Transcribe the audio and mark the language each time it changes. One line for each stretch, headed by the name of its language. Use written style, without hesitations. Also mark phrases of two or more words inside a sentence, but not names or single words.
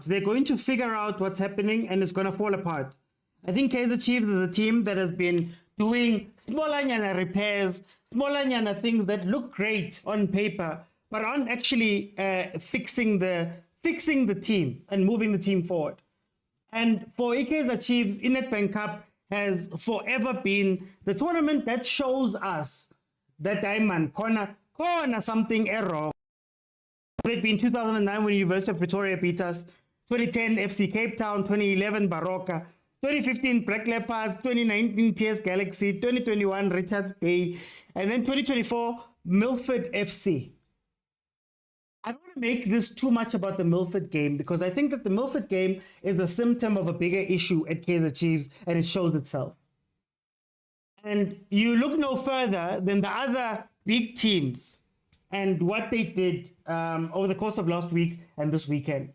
English: They're going to figure out what's happening, and it's going to fall apart. I think Kaizer Chiefs is a team that has been doing smaller repairs, smaller things that look great on paper, but aren't actually fixing the team and moving the team forward. And for Kaizer Chiefs, Nedbank Cup has forever been the tournament that shows us that diamond corner something wrong. It been 2009 when University of Pretoria beat us, 2010 FC Cape Town, 2011 Baroka, 2015 Black Leopards, 2019 TS Galaxy, 2021 Richards Bay, and then 2024 Milford FC. I don't want to make this too much about the Milford game, because I think that the Milford game is the symptom of a bigger issue at Kaizer Chiefs, and it shows itself. And you look no further than the other big teams and what they did over the course of last week and this weekend.